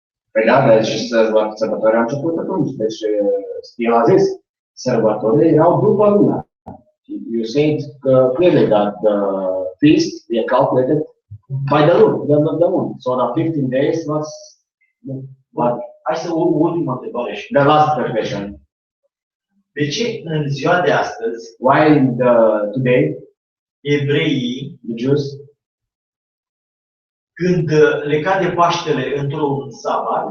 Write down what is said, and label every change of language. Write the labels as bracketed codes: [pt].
[ro] Păi da, deci sărbătoarea a început atunci. Deci el a zis, sărbătorile erau după luna. [en] You said clearly that the feast we calculated by the moon. So the 15 days was [ro] Hai să o ultimă întrebare. [en] the last question. [ro] De ce în ziua de astăzi [en] Why today [ro] evreii, [en] the Jews, [ro] când le cade Paștele într-un sabat,